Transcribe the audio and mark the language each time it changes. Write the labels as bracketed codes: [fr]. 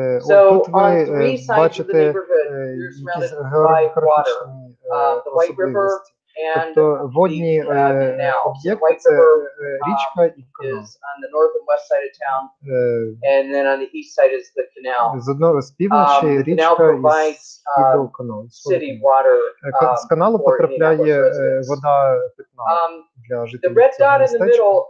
[en] So on 3 sides of the neighborhood, you're surrounded by water, the White River and [uk] тобто водні об'єкти – це річка і канал. [en] Is on the north and west side of town, and then on the east side is the canal. [uk] З одного з півночі річка і східного каналу. З каналу потрапляє вода питна для жителів цього містечка.